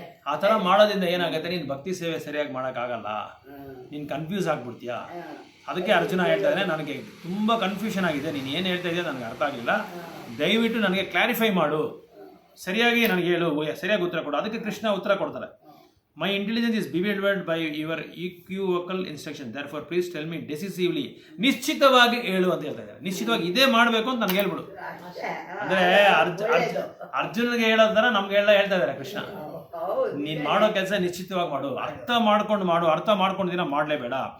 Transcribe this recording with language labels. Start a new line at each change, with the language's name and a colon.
Kannada: ಆ ತರ ಮಾಡೋದ್ರಿಂದ ಏನಾಗುತ್ತೆ, ನೀನ್ ಭಕ್ತಿ ಸೇವೆ ಸರಿಯಾಗಿ ಮಾಡಕ್ಕಾಗಲ್ಲ, ನೀನ್ ಕನ್ಫ್ಯೂಸ್ ಆಗ್ಬಿಡ್ತೀಯ. ಅದಕ್ಕೆ ಅರ್ಜುನ ಹೇಳ್ತಾ ಇದ್ದಾನೆ, ನನಗೆ ತುಂಬಾ ಕನ್ಫ್ಯೂಷನ್ ಆಗಿದೆ, ನೀನು ಏನು ಹೇಳ್ತಾ ಇದೆಯಾ ನನಗೆ ಅರ್ಥ ಆಗಿಲ್ಲ, ದಯವಿಟ್ಟು ನನಗೆ ಕ್ಲಾರಿಫೈ ಮಾಡು, ಸರಿಯಾಗಿ ನನಗೆ ಹೇಳು, ಸರಿಯಾಗಿ ಉತ್ತರ ಕೊಡು. ಅದಕ್ಕೆ ಕೃಷ್ಣ ಉತ್ತರ ಕೊಡ್ತಾರೆ.
English: My intelligence is bewildered by your equivocal instruction. Therefore, please tell me decisively.
Kannada: ನಿಶ್ಚಿತವಾಗಿ ಹೇಳು ಅಂತ ಹೇಳ್ತಾ ಇದ್ದಾರೆ. ನಿಶ್ಚಿತವಾಗಿ ಇದೇ ಮಾಡಬೇಕು ಅಂತ ನನಗೆ ಹೇಳ್ಬಿಡು. ಅಂದ್ರೆ ಅರ್ಜುನ್ಗೆ ಹೇಳೋದರ ನಮ್ಗೆ ಹೇಳ್ತಾ ಇದ್ದಾರೆ ಕೃಷ್ಣ. ನೀನ್ ಮಾಡೋ ಕೆಲಸ ನಿಶ್ಚಿತವಾಗಿ ಮಾಡು, ಅರ್ಥ ಮಾಡ್ಕೊಂಡು ಮಾಡು, ಅರ್ಥ ಮಾಡ್ಕೊಂಡು ದಿನ ಮಾಡಲೇಬೇಡ.